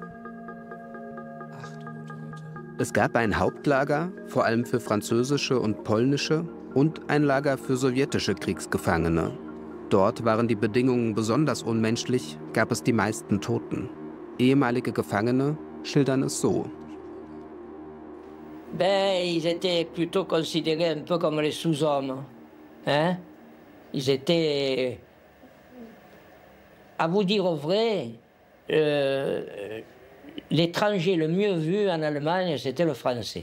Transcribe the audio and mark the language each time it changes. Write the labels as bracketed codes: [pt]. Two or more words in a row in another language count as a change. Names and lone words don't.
[de] Es gab ein Hauptlager, vor allem für französische und polnische, und ein Lager für sowjetische Kriegsgefangene. Dort waren die Bedingungen besonders unmenschlich, gab es die meisten Toten. Ehemalige Gefangene schildern es so. [fr] Ils étaient plutôt considérés un peu comme les sous-hommes. Hein? Ils étaient, à vous dire au vrai, l'étranger le mieux vu en Allemagne, c'était le français.